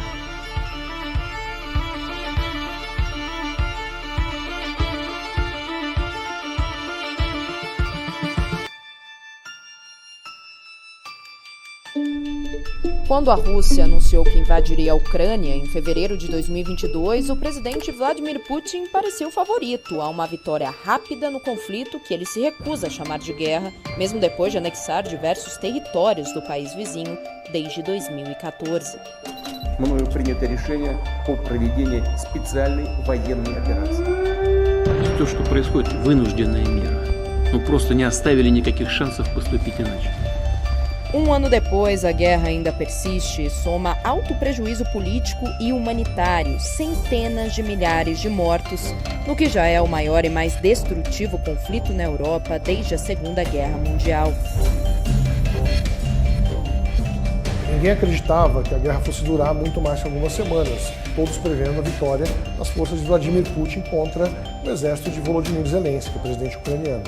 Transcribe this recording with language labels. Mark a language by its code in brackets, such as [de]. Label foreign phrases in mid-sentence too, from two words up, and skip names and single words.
[pt] Quando a Rússia anunciou que invadiria a Ucrânia em fevereiro de 2022, o presidente Vladimir Putin parecia o favorito a uma vitória rápida no conflito que ele se recusa a chamar de guerra, mesmo depois de anexar diversos territórios do país vizinho desde 2014. [ru] Мною принято решение о проведении специальной военной операции. То, что происходит, вынужденная мера. Мы просто не оставили никаких шансов поступить иначе. [pt] Um ano depois, a guerra ainda persiste e soma alto prejuízo político e humanitário, centenas de milhares de mortos, no que já é o maior e mais destrutivo conflito na Europa desde a Segunda Guerra Mundial. Ninguém acreditava que a guerra fosse durar muito mais que algumas semanas, todos prevendo a vitória das forças de Vladimir Putin contra o exército de Volodymyr Zelensky, o presidente ucraniano.